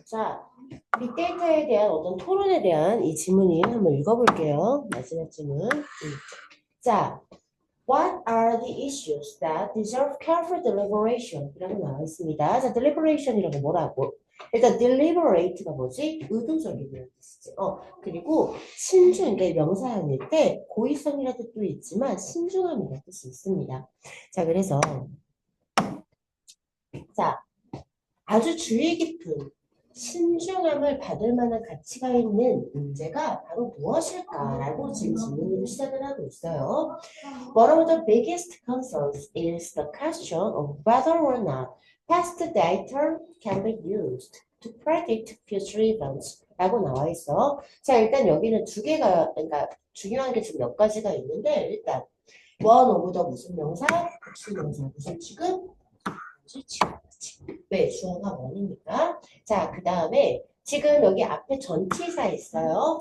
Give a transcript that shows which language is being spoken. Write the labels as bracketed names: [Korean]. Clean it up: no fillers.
[Korean] 자, 빅데이터에 대한 어떤 토론에 대한 이 지문이 한번 읽어볼게요. 마지막 지문. [English] 자, what are the issues that deserve careful deliberation? [Korean] 이라고 나와 있습니다. 자, deliberation이라고 뭐라고? 일단 deliberate가 뭐지? 의도적이라는 뜻이지. 그리고 신중, 이게 명사형일 때 고의성이라는 뜻도 있지만 신중함이라는 뜻이 있습니다. 자, 그래서 자, 아주 주의 깊은 신중함을 받을 만한 가치가 있는 문제가 바로 무엇일까라고 지금 질문으로 시작을 하고 있어요. [English] One of the biggest concerns is the question of whether or not past data can be used to predict future events [Korean] 라고 나와 있어. 자, 일단 여기는 두 개가, 그러니까 중요한 게 지금 몇 가지가 있는데, 일단 [English] one of the [Korean] 무슨 명사, 무슨 명사, 무슨 취급, 무슨 취급. 왜? 주어가 원이니까. 자, 그 다음에 지금 여기 앞에 전치사 있어요.